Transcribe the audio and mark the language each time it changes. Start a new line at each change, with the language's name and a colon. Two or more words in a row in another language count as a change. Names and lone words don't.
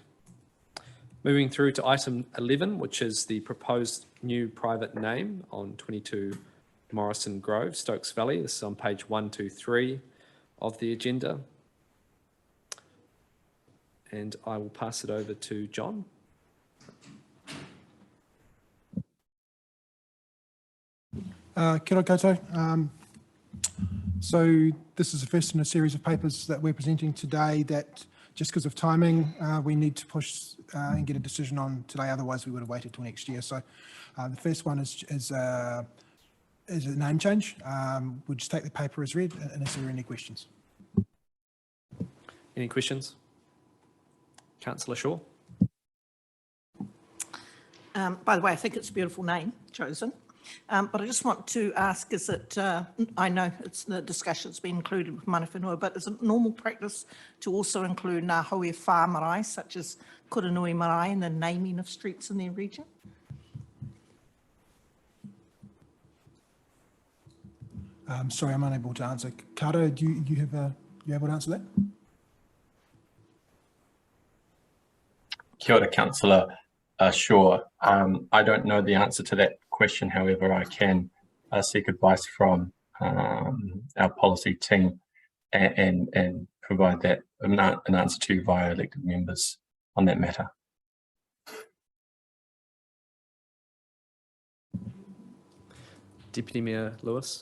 English: Moving through to item 11, which is the proposed new private name on 22 Morrison Grove, Stokes Valley. This is on page 123 of the agenda. And I will pass it over to John.
Māori: Kia ora koutou.
English: So this is the first in a series of papers that we're presenting today that just because of timing, we need to push and get a decision on today, otherwise we would have waited till next year. So the first one is a name change. We'll just take the paper as read, and is there any questions? Any questions? Councillor Shaw. By the way, I think it's a beautiful name chosen. But I just want to ask, is it, I know it's the discussion's been included with
Māori: mana whenua,
English: but is it normal practice to also include
Māori: ngā haue whā marae,
English: such as Kuranui marae, in the naming of streets in their region? Sorry, I'm unable to answer. Kara, you able to answer that?
Māori: Kia ora, Councillor Shaw.
English: I don't know the answer to that question. However, I can seek advice from our policy team and provide that an answer to you via elected members on that matter. Deputy Mayor Lewis.